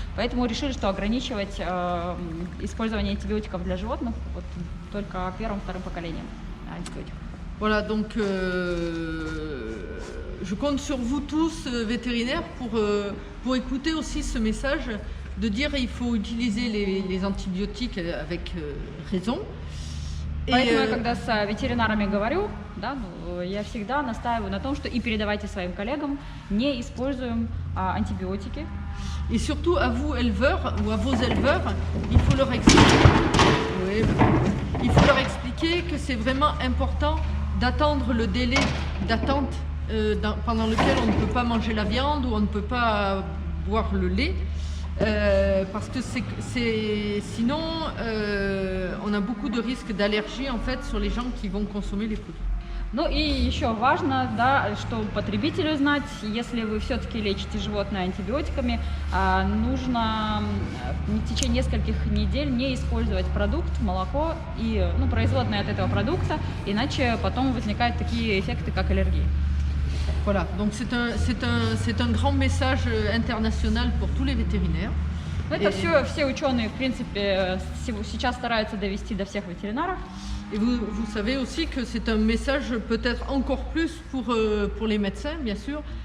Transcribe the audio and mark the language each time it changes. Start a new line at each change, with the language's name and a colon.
Russian: Поэтому решили, что ограничивать использование антибиотиков для животных вот, только первым-вторым поколением антибиотиков.
French: Voilà, donc je compte sur vous tous, vétérinaires, pour écouter aussi ce message de dire qu'il faut utiliser les antibiotiques avec raison.
Russian: Поэтому я когда с ветеринарами говорю, да, я всегда настаиваю на том, что и передавайте своим коллегам, не используем антибиотики.
French: Et surtout à vous éleveurs ou à vos éleveurs, il faut leur expliquer que c'est vraiment important d'attendre le délai d'attente pendant lequel on ne peut pas manger la viande ou on ne peut pas boire le lait. Parce que sinon on a beaucoup de risques d'allergie en fait sur les gens qui vont consommer les produits.
Russian: Ну и еще важно, да, что потребителю знать, если вы все-таки лечите животное антибиотиками, нужно в течение нескольких недель не использовать продукт, молоко и производные от этого продукта, иначе потом возникают такие эффекты, как аллергия.
French: Voilà, donc c'est un grand message international pour tous les vétérinaires.
Russian: Это все ученые, в принципе, сейчас стараются довести до всех ветеринаров.
French: Et vous savez aussi que c'est un message peut-être encore plus pour les médecins, bien sûr.